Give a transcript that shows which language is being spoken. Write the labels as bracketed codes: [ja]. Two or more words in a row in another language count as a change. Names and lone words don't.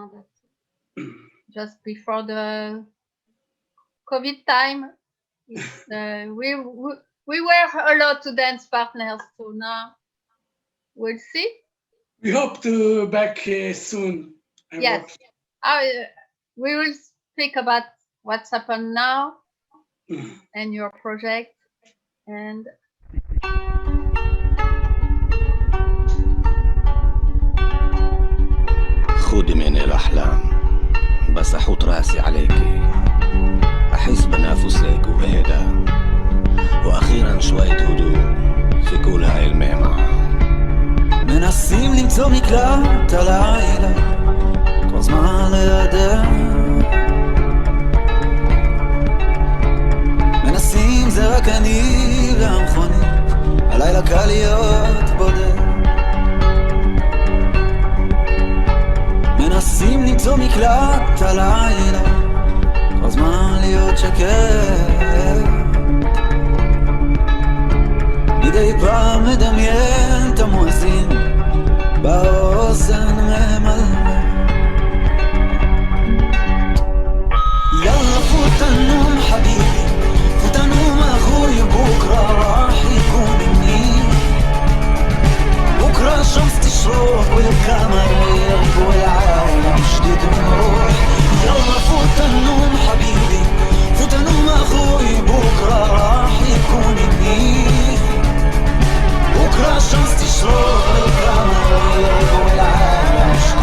[en] Just before the COVID time, we were allowed to dance partners. So now we'll see. We hope to back soon. Yes, we will speak about what's happened now and your project. And [ar] خذي مني الأحلام بس أحط راسي عليكي أحس بنفسك وأهدى وأخيرا شوية هدوء في كل هاي المهمة [he] מנסים למצוא מקלט הלילה כל זמן לידך מנסים זה רק אני והמכונית הלילה קל להיות בודד מנסים למצוא מקלט הלילה כל זמן להיות שקט מדי פעם מדמיין את המואזין באוזן ממלמל [ar] يلا فوت النوم حبيبي فوت النوم أخوي بكرة راح يكون مني بكرة الشمس تشرق والقمر يغيب والعالم جديد ونروح يلا فوت النوم حبيبي فوت النوم أخوي بكرة راح يكون مني بكرة الشمس تشرق والقمر يغيب والعالم